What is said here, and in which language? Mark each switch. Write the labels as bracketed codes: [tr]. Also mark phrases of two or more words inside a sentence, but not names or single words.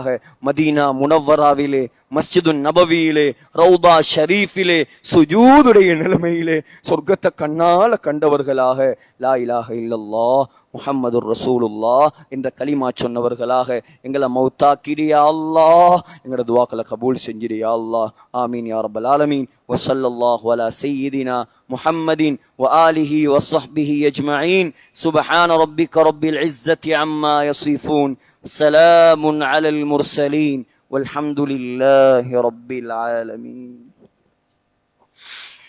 [ta] மதீனா முனவ்வராவிலே, மஸ்ஜிது நபவியிலே, ரௌதா ஷரீஃபிலே சுஜூதுடைய நிலைமையிலே சொர்க்கத்தை கண்ணால கண்டவர்களாக, [ar] لا إله إلا الله محمد رسول الله [ta] என்ற கலிமா சொன்னவர்களாக எங்களை மௌத்தாக்கிறியா அல்லாஹ். எங்களோட துவாக்களை கபூல் செஞ்சிரியா அல்லாஹ். [ar] آمين يا رب العالمين وصلى الله على سيدنا محمد وآله وصحبه أجمعين. سبحان ربك رب العزة عما يصفون، سلام على المرسلين، والحمد لله رب العالمين.